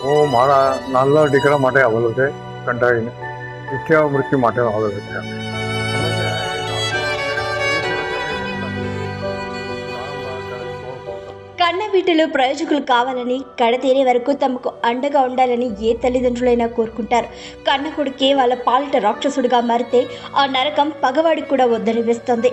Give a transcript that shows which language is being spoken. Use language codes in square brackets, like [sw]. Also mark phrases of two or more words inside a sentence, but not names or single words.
[gu] મારા નાના દીકરા માટે આવેલો છે કંટાળીને ઈચ્છા મૃત્યુ માટે આવેલો છે. [te] కన్న బిడ్డలు ప్రయోజకులు కావాలని కడతేరే వరకు తమకు అండగా ఉండాలని ఏ తల్లిదండ్రులైనా కోరుకుంటారు. కన్న కొడుకే వాళ్ళ పాలిట రాక్షసుడిగా మారితే ఆ నరకం పగవాడికి కూడా వద్దని వేస్తుంది.